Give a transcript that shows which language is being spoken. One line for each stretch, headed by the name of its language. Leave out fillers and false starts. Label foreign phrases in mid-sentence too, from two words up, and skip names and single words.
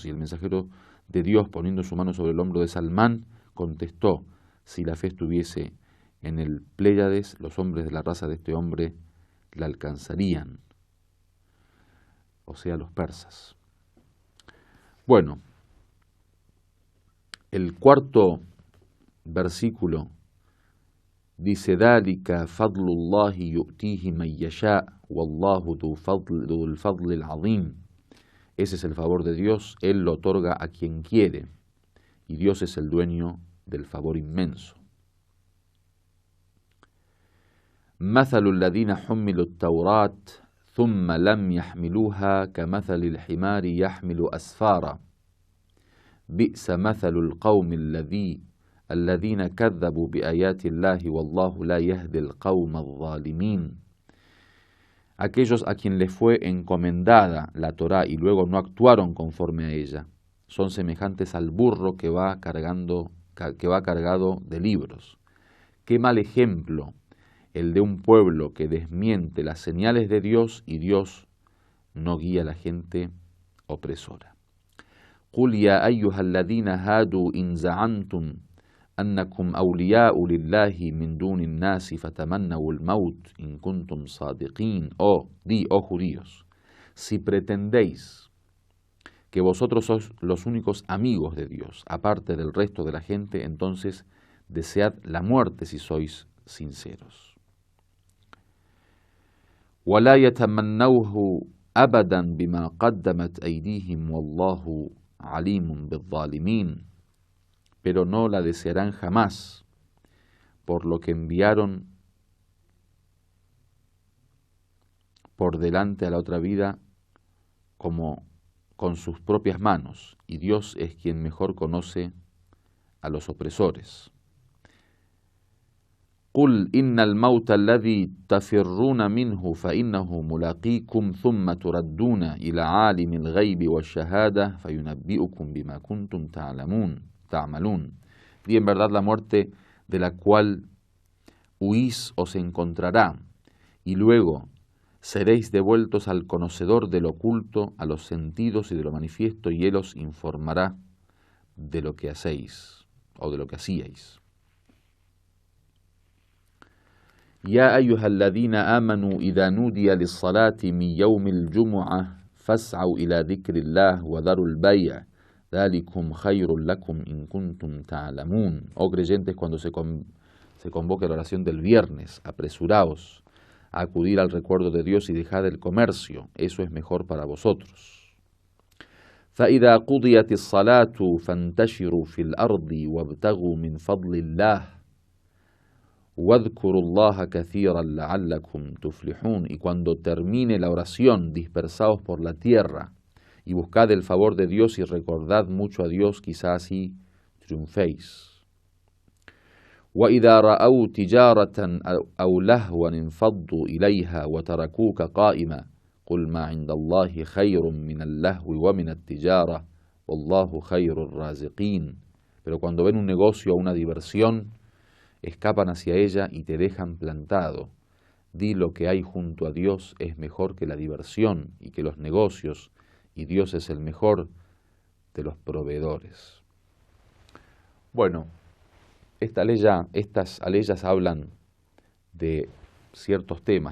Spanish: Y el mensajero de Dios, poniendo su mano sobre el hombro de Salmán, contestó: si la fe estuviese en el Pléyades, los hombres de la raza de este hombre la alcanzarían, o sea, los persas. Bueno, el cuarto versículo dice:
Arabic: ذلك فضل الله يؤتيه من يشاء والله ذو الفضل العظيم.
Spanish: Ese es el favor de Dios, Él lo otorga a quien quiere, y Dios es el dueño del favor inmenso.
Arabic: مثل الذين حملوا التوراة ثم لم يحملوها كمثل الحمار يحمل أسفارا بئس مثل القوم الذين كذبوا بآيات الله والله لا يهدي القوم الظالمين.
Spanish: Aquellos a quien les fue encomendada la Torá y luego no actuaron conforme a ella, son semejantes al burro que va cargado de libros. Qué mal ejemplo el de un pueblo que desmiente las señales de Dios y Dios no guía a la gente opresora.
Arabic: قُلْ يَا أَيُّهَا الَّذِينَ هَادُوا إِنْ زَعَمْتُمْ أَنَّكُمْ أَوْلِيَاءُ لِلَّهِ مِنْ دُونِ النَّاسِ فَتَمَنَّوُا الْمَوْتِ إِنْ كُنْتُمْ صَادِقِينَ.
Spanish: Di, oh judíos, si pretendéis que vosotros sois los únicos amigos de Dios, aparte del resto de la gente, entonces desead la muerte si sois sinceros.
Arabic: وَلَا يَتَمَنَّوْهُ أَبَدًا بِمَا قَدَّمَتْ أَيْدِيهِمْ وَاللَّهُ عَلِيمٌ بِالظَّالِمِينَ.
Spanish: Pero no la desearán jamás por lo que enviaron por delante a la otra vida como con sus propias manos, y Dios es quien mejor conoce a los opresores.
Arabic: قُلْ إِنَّ الْمَوْتَ الَّذِي تَفِرُّونَ مِنْهُ فَإِنَّهُ مُلَاقِيكُمْ ثُمَّ تُرَدُّونَ إِلَى عَالِمِ الْغَيْبِ وَالشَّهَادَةِ فَيُنَبِّئُكُمْ بِمَا كُنْتُمْ تعملون.
Spanish: Y en verdad la muerte de la cual huís os encontrará, y luego seréis devueltos al conocedor de lo oculto, a los sentidos y de lo manifiesto, y él os informará de lo que hacéis o de lo que hacíais.
Arabic: يا أيها الذين آمنوا إذا نودي للصلاة من يوم الجمعة فاسعوا إلى ذكر الله وذروا البيع ذلكم خير لكم إن كنتم تعلمون.
Spanish: Oh creyentes, cuando se convoque la oración del viernes, apresuraos a acudir al recuerdo de Dios y dejad el comercio, eso es mejor para vosotros.
Arabic: فإذا قضيت الصلاة فانتشروا في الأرض وابتغوا من فضل الله وَاذْكُرُوا اللَّهَ كَثِيرًا لَعَلَّكُمْ تُفْلِحُونَ.
Spanish: Y cuando termine la oración, dispersaos por la tierra y buscad el favor de Dios y recordad mucho a Dios, quizás así triunféis.
Arabic: وَإِذَا رَأَوْا تِجَارَةً أَوْ لَهْوًا انفَضُّوا إِلَيْهَا وَتَرَكُوكَ قَائِمًا قُلْ مَا عِندَ اللَّهِ خَيْرٌ مِنَ اللَّهْوِ وَمِنَ التِّجَارَةِ وَاللَّهُ خَيْرُ الرَّازِقِينَ.
Spanish: Pero cuando ven un negocio o una diversión, escapan hacia ella y te dejan plantado. Di lo que hay junto a Dios es mejor que la diversión y que los negocios, y Dios es el mejor de los proveedores. Bueno, estas aleyas hablan de ciertos temas.